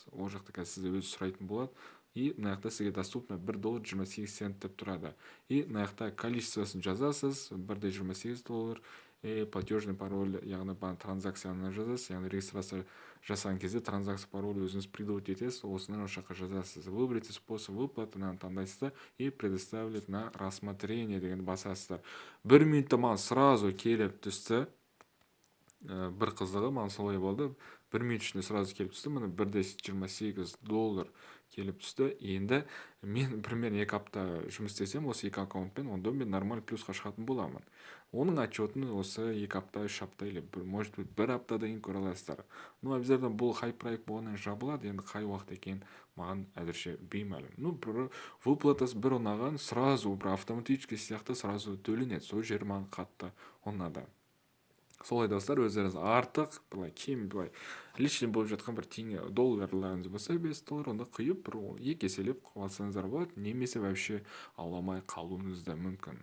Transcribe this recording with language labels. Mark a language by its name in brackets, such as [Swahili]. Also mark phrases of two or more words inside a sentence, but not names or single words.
[Kazakh] Ол жақта қазір сізді өзі сұрайтын болады. И мынаяқта сізге доступно $1.28 деп тұрады. И мынаяқта количествосын жазасыз, $1.28. [Russian] Платежный пароль, [Kazakh] яғни транзакцияны жазасыз, яғни регистрация жасаған кезде транзакция пароль өзіңіз придумать етесіз, осыны осы жаққа жазасыз. [Russian] Выберите способ выплаты, таңдайсыздар, и предоставить на рассмотрение [Kazakh] деген басасыздар. 1 минутта маған сразу келіп түсті. Бір қызығы маған солай болды. 1 минут ішінде сразу келіп түсті. Міне $1.28 келіп түсті. Енді мен примерно 2 апта жұмыс істесем осы 2 аккаунтпен, онда мен нормаль плюсқа шығатын боламын. Оның отчетін осы 2 апта, 3 апта [Russian] или может быть [Kazakh] 1 аптада кейін көре аласыздар. Обязательно бұл хайп проект болғаннан жабылады. Енді қай уақыт екен маған әзірше беймәлім. Выплатасы бір ұнаған, сразу бір автоматически сияқты сразу төленеді. Сол жер маған қатты ұнады. Солай достар, өздеріңіз артық, кем лишний болып жатқан бір $10 болса, $5, онда құйып, бір 2 еселеп қалсаңыздар болады, немесе вообще аламай қалуыңыз да мүмкін.